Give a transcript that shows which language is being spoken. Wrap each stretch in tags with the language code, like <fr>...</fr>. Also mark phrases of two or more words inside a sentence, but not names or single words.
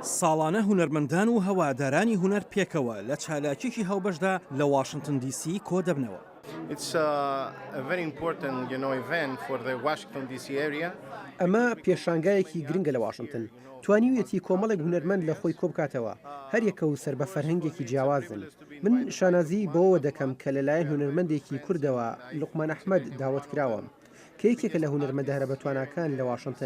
<ckb>ساڵانە هونەرمەندان و هەوادارانی هونەر پێکەوە لە چالاکیێکی هەوبەشدا لە واشنگتن دیسی کۆ دەبنەوە.</ckb> <en>It's a very important, event for the Washington DC area.</en> <ckb>ئەمە پێشانگایەکی گرنگە لە واشنگتن. توانیویەتی کۆمەڵێک هونەرمەند لە خۆی کۆبکاتەوە، هەر یەکە و سەر بە فەرهەنگێکی جیاوازن. من شانازی بۆەوە دەکەم کە لەلایەن هونەرمەندێکی کوردەوە لوقمان ئەحمەد داوت کراوەم کە یەکێکە لە هونەرمەندە هەرە بەتواناکان لە واشنگتن.</ckb>